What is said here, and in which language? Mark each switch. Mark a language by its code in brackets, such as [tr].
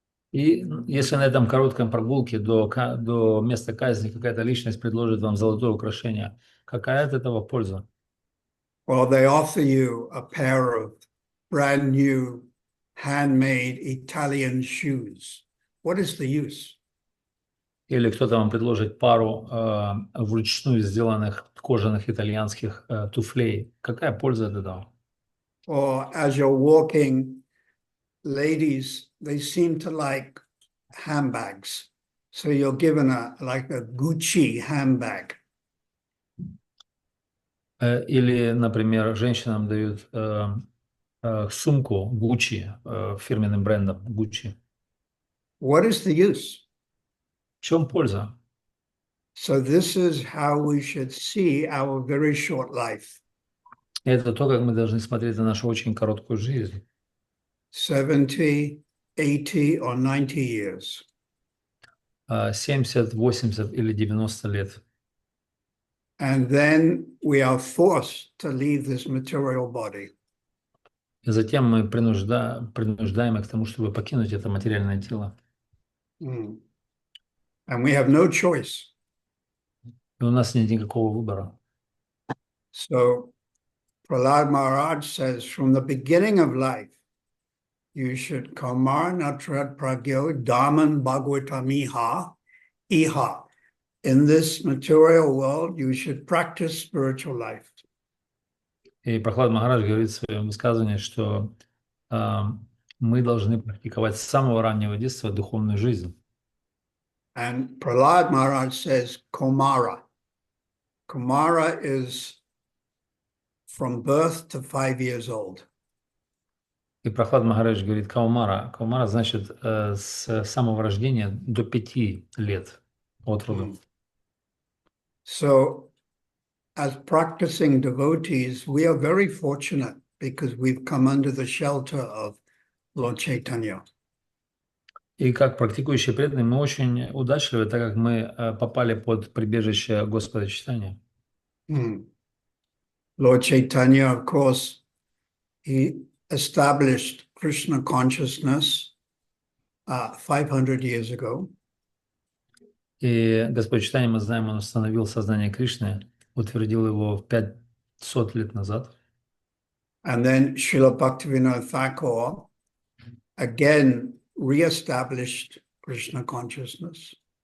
[ru] И если на этом коротком прогулке до места казни какая-то личность предложит вам золотое украшение, какая от этого польза? [en] Well, they offer you a pair of brand new handmade Italian shoes. What is the use? [ru] Или кто-то вам предложит пару вручную сделанных кожаных итальянских туфлей. Какая польза от этого? [en] Or as you're walking, ladies, they seem to like handbags. So you're given like a Gucci handbag. [ru] Или, например, женщинам дают сумку Gucci, фирменным брендом Gucci. [en] What is the use? [ru] В чем польза? [en] So this is how we should see our very short life. [ru] Это то, как мы должны смотреть на нашу очень короткую жизнь. [en] 70, 80 or 90 years. [ru] 70, 80 или 90 лет. [en] And then we are forced to leave this material body. [ru] И затем мы принуждаем их к тому, чтобы покинуть это материальное тело. [en] And we have no choice. [ru] И у нас нет никакого выбора. [en] So Prahlad Maharaj says, from the beginning of life, you should [sa] kamar natrad pragyo daman bhagavatamiha iha. [en] In this material world, you should practice spiritual life. [ru] И Прахлад Махарадж говорит в своем высказывании, что мы должны практиковать с самого раннего детства духовную жизнь. [en] And Prahlad Maharaj says Kumara. Kumara is from birth to 5 years old. [ru] И Прахлад Махарадж говорит Каумара. Каумара значит с самого рождения до 5 лет от роду. [en] So, as practicing devotees, we are very fortunate because we've come under the shelter of Lord Chaitanya. [ru] И как практикующие преданные мы очень удачливы, так как мы попали под прибежище Господа Чайтаньи. [en] Lord Chaitanya, of course, he established Krishna consciousness 500 years ago. [ru] И Господь Чайтанья, мы знаем, Он установил сознание Кришны, утвердил его 500 лет назад. [en] And then Srila Bhaktivinoda Thakur again reestablished Krishna consciousness.